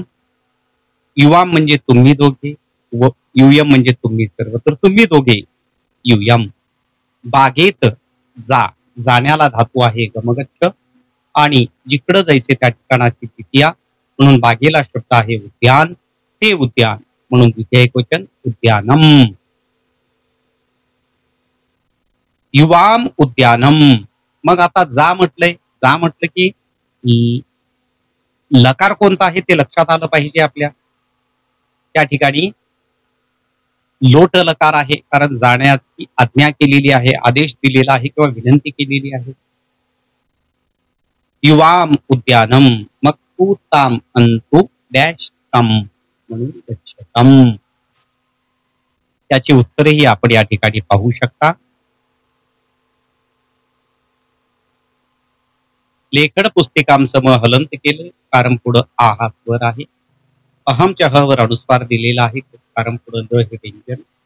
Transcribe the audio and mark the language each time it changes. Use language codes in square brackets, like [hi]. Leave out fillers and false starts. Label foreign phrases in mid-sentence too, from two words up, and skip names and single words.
[mr] युवाम म्हणजे तुम्ही दोघे, व युयम म्हणजे तुम्ही सर्व. तर तुम्ही दोघे युयम. बागेत जा, जाण्याला धातू आहे गमगच्छ. आणि जिकडं जायचे त्या ठिकाणाची द्वितीया, म्हणून बागेला शब्द आहे उद्यान. हे उद्यान, म्हणून द्वितीय एकवचन उद्यानम. [sa] युवाम उद्यानम. [mr] मग आता जा म्हटलंय, जा म्हटलं की लकार कोणता आहे ते लक्षात आलं पाहिजे आपल्या. त्या ठिकाणी लोट लकार आहे, कारण जाण्याची आज्ञा केलेली आहे, आदेश दिलेला आहे किंवा विनंती केलेली आहे. [sa] युवाम उद्यानम. [mr] मग तू ताम अंतु डॅश तम, म्हणून गच्छतम. त्याची उत्तरेही आपण या ठिकाणी पाहू शकता. लेखन पुस्तिकाम सम हलंत केलं, कारण पुढं आ हा स्वर आहे. अहमच्या ह वर अनुस्वार दिलेला आहे, कारण पुढं द हे व्यंजन.